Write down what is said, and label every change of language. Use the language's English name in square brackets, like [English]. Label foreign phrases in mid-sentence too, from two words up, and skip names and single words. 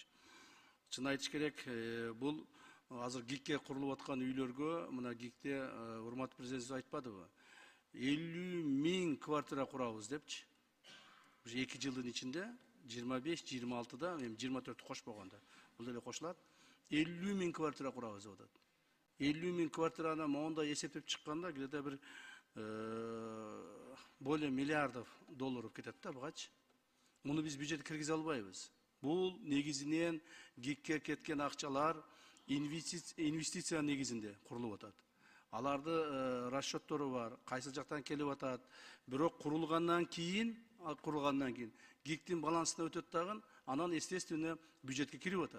[Kyrgyz] Чын айтыш керек, бул азыр ГИКке курулуп аткан үйлөргө, мына ГИКте урматтуу президент айтпадыбы? 50 000 квартира курабыз депчи. Уже 2 жылдын ичинде 25-26да, 24 кошпогондо. Бул эле кошулат. 50 000 квартира курабыз деп атат. 50 000 квартираны мондай эсептеп чыкканда где-то бир [Russian] более миллиардов долларов [Kyrgyz] кетет да бугачы. Муну биз бюджетке киргизе албайбыз. Бул негизинен ГИКке кеткен акчалар инвестиция негизинде курулуп атат. Аларды расчеттору бар, кайсы жактан келип атат. Бирок курулгандан кийин ГИКтин балансына өтөт дагы, анан естественно бюджетке кирип атат.